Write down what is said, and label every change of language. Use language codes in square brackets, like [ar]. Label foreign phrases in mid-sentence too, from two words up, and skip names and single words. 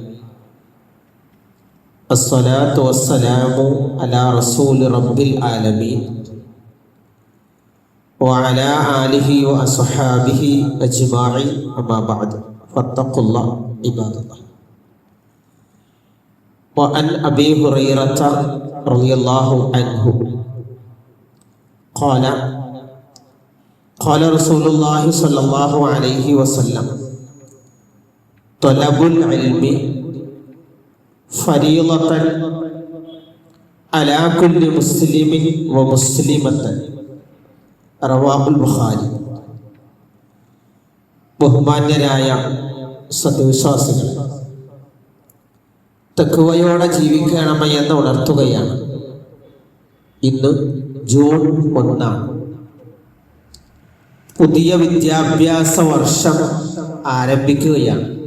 [ar] الصلاة والسلام على رسول رب العالمين وعلى آله وأصحابه أجمعين. أما بعد. فاتقوا الله عباد الله. وعن أبي هريرة رضي الله عنه قال رسول الله صلى الله عليه وسلم طلب العلم فريضة على كل مسلم ومسلمة. رواه البخاري. [ml] ബഹുമാന്യരായ സത്യവിശ്വാസികൾ, തഖ്വയോടെ ജീവിക്കണമെന്ന് ഉണർത്തുകയാണ്. ഇന്ന് ജൂൺ 1. പുതിയ വിദ്യാഭ്യാസ വർഷം ആരംഭിക്കുകയാണ്.